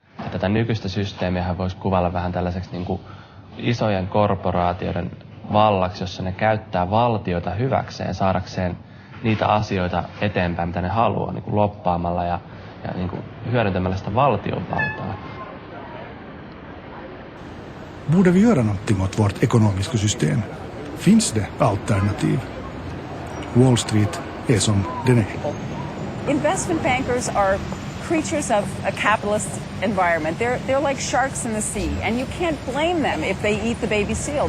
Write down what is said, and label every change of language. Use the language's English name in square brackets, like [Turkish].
[Finnish] Tätä nykyistä systeemiä voisi kuvailla vähän tällaiseksi niin kuin isojen korporaatioiden vallaksi, jossa ne käyttää valtiota hyväkseen, saadakseen niitä asioita eteenpäin, mitä ne haluaa, niin kuin loppaamalla ja niin kuin hyödyntämällä sitä valtionvaltaa. [Swedish] Borde vi göra någonting åt vårt ekonomiska system? Finns det alternativ? Wall Street är som den är. [English] Investment bankers are creatures of a capitalist environment. They're like sharks in the sea, and you can't blame them if they eat the baby seal.